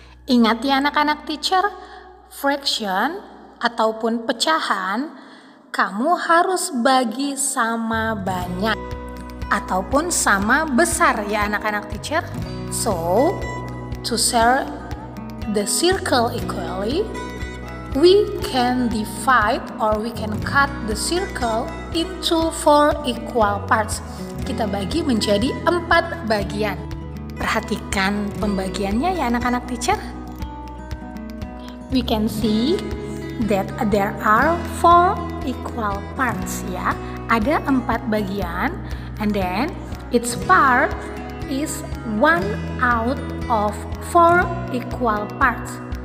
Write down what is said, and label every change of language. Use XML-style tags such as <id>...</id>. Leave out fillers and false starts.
<id>Ingat ya anak-anak teacher, fraction ataupun pecahan kamu harus bagi sama banyak ataupun sama besar ya anak-anak teacher.</id> <en>So, to share the circle equally, we can divide or we can cut the circle into 4 equal parts.</en> <id>Kita bagi menjadi 4 bagian. Perhatikan pembagiannya ya anak-anak teacher.</id> <en>We can see that there are 4 equal parts ya.</en> <id>Ada 4 bagian,</id> <en>and then each part is one out of 4 equal parts.</en>